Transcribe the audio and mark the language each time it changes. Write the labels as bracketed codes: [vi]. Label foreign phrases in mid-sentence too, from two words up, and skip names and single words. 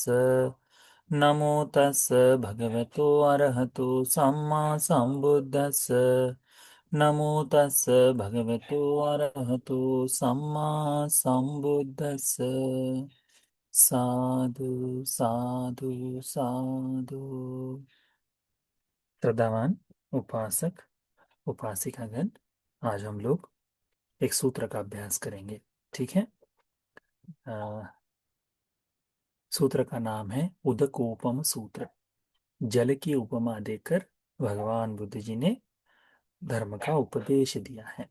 [pi] नमो तस् भगवतो अरहतो सम्मा सम्बुद्धस्स। नमो तस् भगवतो अरहतो सम्मा सम्बुद्धस्स। साधु साधु साधु। [hi] श्रद्धावान उपासक उपासिकागण, आज हम लोग एक सूत्र का अभ्यास करेंगे। ठीक है। अ, सूत्र का नाम है उदकोपम सूत्र। जल की उपमा देकर भगवान बुद्ध जी ने धर्म का उपदेश दिया है।